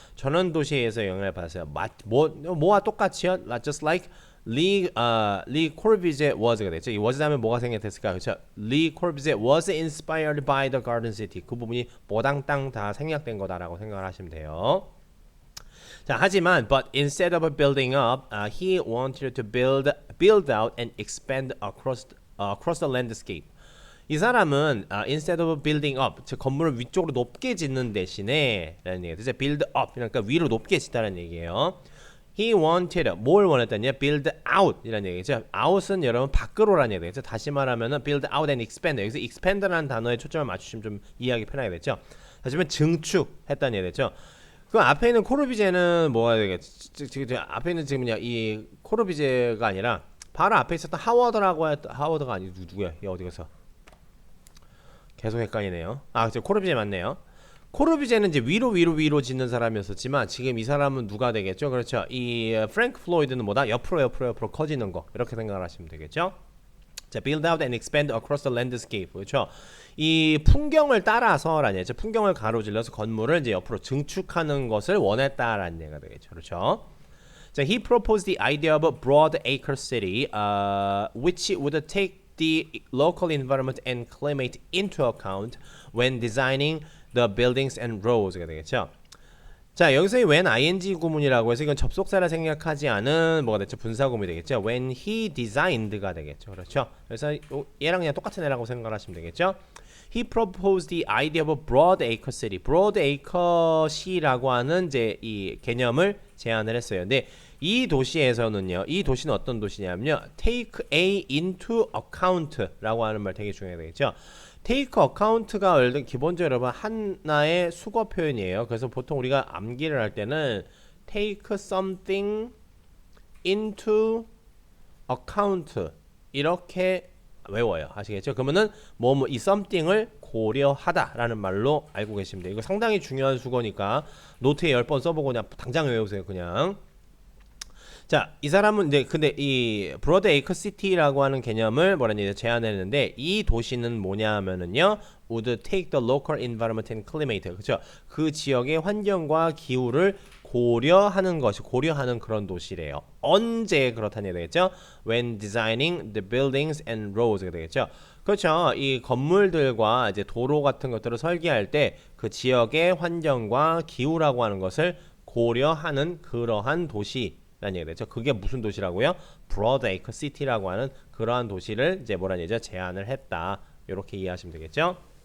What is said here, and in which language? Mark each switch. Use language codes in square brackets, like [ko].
[ko] 전원 도시에 의해서 영향을 받았어요. 뭐와 똑같이요? [en] Just like Lee Corbusier was [ko] 가 되죠. 이 was 다음에 뭐가 생략됐을까? 그렇죠. [en] Lee Corbusier was inspired by the Garden City. [ko] 그 부분이 뭐당땅 다 생략된 거다라고 생각을 하시면 돼요. 자, 하지만 [en] but instead of building up, he wanted to build out and expand across the landscape. [ko] 이 사람은 [en] instead of building up, [ko] 즉 건물을 위쪽으로 높게 짓는 대신에 라는 얘기예요. 그래서 build up 그러니까 위로 높게 짓다는 얘기예요. [en] He wanted [ko] 뭘 원했다냐? [en] build out [ko] 이라는 얘기죠. out은 여러분 밖으로라는 얘기죠. 다시 말하면은 [en] build out and expand. [ko] 여기서 expand라는 단어에 초점을 맞추시면 좀 이해하기 편하게 되죠. 다시 말하면 증축했다는 얘기죠. 그 앞에 있는 코르비제는 뭐가 되겠지? 앞에 있는 지금 이 코르비제가 아니라 바로 앞에 있었던 하워드가 아니 누구야? 얘 어디 갔어? 계속 헷갈리네요. 코르비제 맞네요. 코르비제는 이제 위로 짓는 사람이었었지만 지금 이 사람은 누가 되겠죠? 그렇죠. 이 프랭크 플로이드는 뭐다? 옆으로 커지는 거 이렇게 생각을 하시면 되겠죠? [en] 자, build out and expand across the landscape. [ko] 그렇죠? 이 풍경을 따라서라는 얘기죠. 풍경을 가로질러서 건물을 이제 옆으로 증축하는 것을 원했다라는 얘기가 되겠죠. 그렇죠? [en] 자, he proposed the idea of a broad acre city, which would take the local environment and climate into account when designing the buildings and roads가 되겠죠. [ko] 자, 여기서 이 when ing 구문이라고 해서 이건 접속사를 생략하지 않은 뭐가 됐죠? 분사 구문이 되겠죠. [en] When he designed가 [ko] 되겠죠. 그렇죠? 그래서 얘랑 그냥 똑같은 애라고 생각하시면 되겠죠. [en] He proposed the idea of a broad acre city. [ko] broad acre 시라고 하는 이제 이 개념을 제안을 했어요. 근데 이 도시에서는요. 이 도시는 어떤 도시냐면요. [en] take A into account [ko] 라고 하는 말 되게 중요해야 되겠죠. take account가 기본적으로 여러분 하나의 수거 표현이에요. 그래서 보통 우리가 암기를 할 때는 [en] take something into account [ko] 이렇게 외워요. 아시겠죠? 그러면은 이 something을 고려하다라는 말로 알고 계시면 돼요. 이거 상당히 중요한 수거니까 노트에 10번 써보고 그냥 당장 외우세요. 그냥. 자, 이 사람은 이제 근데 이 브로드 에이커 시티라고 하는 개념을 뭐라니 제안했는데 이 도시는 뭐냐면은요. [en] would take the local environment and climate. [ko] 그렇죠? 그 지역의 환경과 기후를 고려하는 그런 도시래요. 언제 그렇다는 얘기 되겠죠? [en] When designing the buildings and roads가 되겠죠. [ko] 그렇죠. 이 건물들과 이제 도로 같은 것들을 설계할 때 그 지역의 환경과 기후라고 하는 것을 고려하는 그러한 도시라는 얘기 되죠. 그게 무슨 도시라고요? Broad Acre City라고 하는 그러한 도시를 이제 뭐라는 얘기죠? 제안을 했다. 이렇게 이해하시면 되겠죠.